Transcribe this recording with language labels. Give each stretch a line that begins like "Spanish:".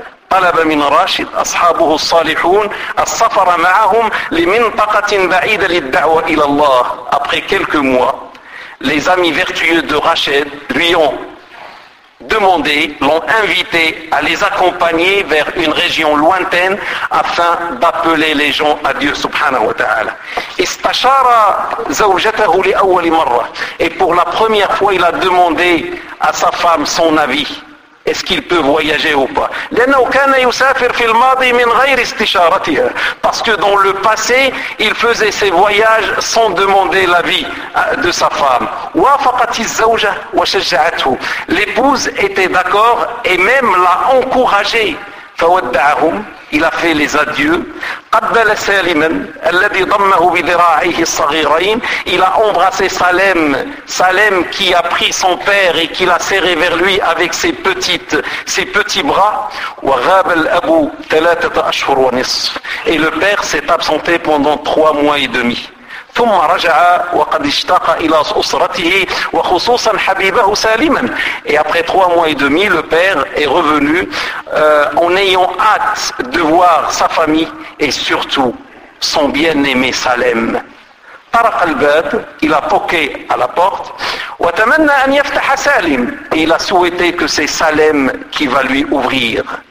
Arabic: طلب من راشد أصحابه الصالحون السفر معهم لمنطقة بعيدة للدعوة إلى الله.
French: Après quelques mois, les amis vertueux de Rachid lui ont demandé, l'ont invité à les accompagner vers une région lointaine afin d'appeler les gens à Dieu subhanahu wa ta'ala.
Arabic: Istashara zawjatahu li awwal marra.
French: Et pour la première fois, il a demandé à sa femme son avis. Est-ce qu'il peut voyager ou pas?
Arabic: لأنه كان يسافر في الماضي من غير استشارتها.
French: Parce que dans le passé, il faisait ses voyages sans demander l'avis de sa femme.
Arabic: وافقت الزوجة وشجعته.
French: L'épouse était d'accord et même l'a encouragé.
Arabic: فودعهم.
French: Il a fait les adieux.
Arabic: قبل سالما الذي ضمه بذراعيه الصغيرين.
French: Il a embrassé Salem. Salem qui a pris son père et qui l'a serré vers lui avec ses petits bras.
Arabic: وغاب الأب ثلاثة أشهر ونصف.
French: Et le père s'est absenté pendant 3 mois et demi.
Arabic: ثم رجع وقد اشتاق الى اسرته وخصوصا حبيبه سالما.
French: Et après 3 mois et demi, le père est revenu en ayant hâte de voir sa famille et surtout son bien-aimé Salem.
Arabic: طرق الباب,
French: il a toqué à la porte,
Arabic: وتمنى ان يفتح سالم,
French: il a souhaité que c'est Salem qui va lui ouvrir.